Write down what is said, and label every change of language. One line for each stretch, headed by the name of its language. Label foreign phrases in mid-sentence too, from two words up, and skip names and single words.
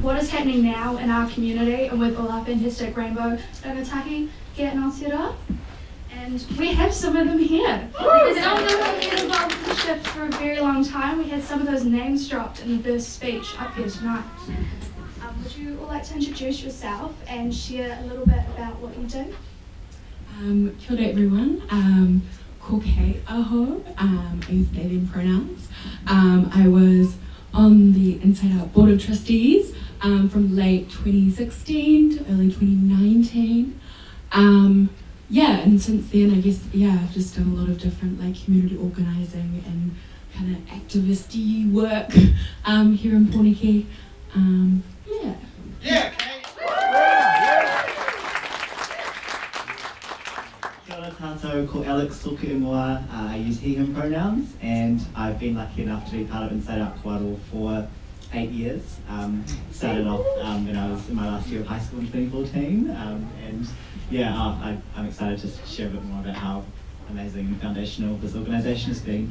English: What is happening now in our community and with all our fantastic rainbow rangatahi here in Aotearoa. And we have some of them here. Some of them have been involved with the shift for a very long time. We had some of those names dropped in the first speech up here tonight. Would you all like to introduce yourself and share a little bit about what you do?
Māori: Kia ora everyone. Ko Kate aho.
English: I use they them pronouns. I was on the Inside Out Board of Trustees from late 2016 to early 2019. And since then, I guess, I've just done a lot of different community organising and kind of activist-y work here in Pōneke. Yeah, Kate.
Māori: Kia ora tātou, ko Alex tōku ingoa.
English: I use he, him pronouns, and I've been lucky enough to be part of Inside Out Kōaro for 8 years. Started off when I was in my last year of high school in 2014, I'm excited to share a bit more about how amazing and foundational this organisation has been.